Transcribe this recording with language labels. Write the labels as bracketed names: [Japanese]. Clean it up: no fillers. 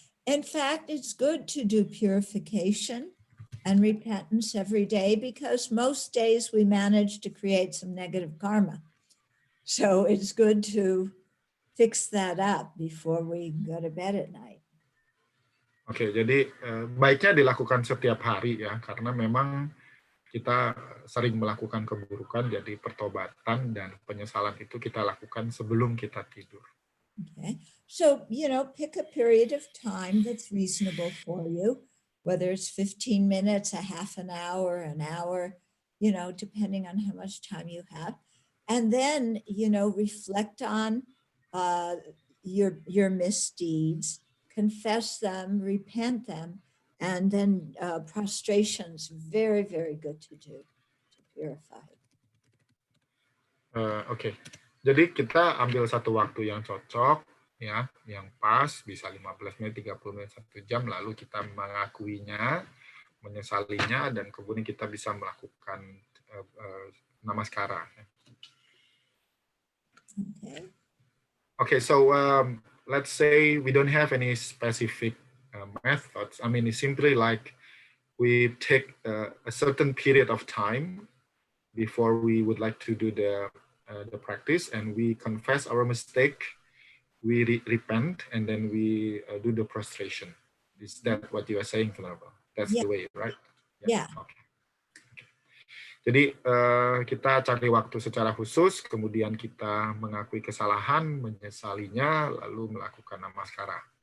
[English] In fact, it's good to do purification and repentance every day, because most days we manage to create some negative karma. So it's good to fix that up before we go to bed at night. [Indonesian] Oke, jadi baiknya dilakukan setiap hari ya, karena memang kita sering melakukan keburukan, jadi pertobatan dan penyesalan itu kita lakukan sebelum kita tidur. [English] Okay, so, pick a period of time that's reasonable for you, whether it's 15 minutes, a half an hour, depending on how much time you have. And then, reflect on your misdeeds, confess them, repent them, and then prostration's very, very good to do to purify. [Indonesian] Oke. Jadi kita ambil satu waktu yang cocok, ya, yang pas, bisa 15 menit, 30 menit, 1 jam, lalu kita mengakuinya, menyesalinya, dan kemudian kita bisa melakukan namaskara. [English] Okay, so let's say we don't have any specific methods. I mean, it's simply like we take a certain period of time before we would like to do the practice, and we confess our mistake, we repent, and then we do the prostration. Is that what you are saying, Venerable? That's the way, right? Yeah. Okay. [Indonesian] Jadi kita cari waktu secara khusus, kemudian kita mengakui kesalahan, menyesalinya, lalu melakukan namaskara.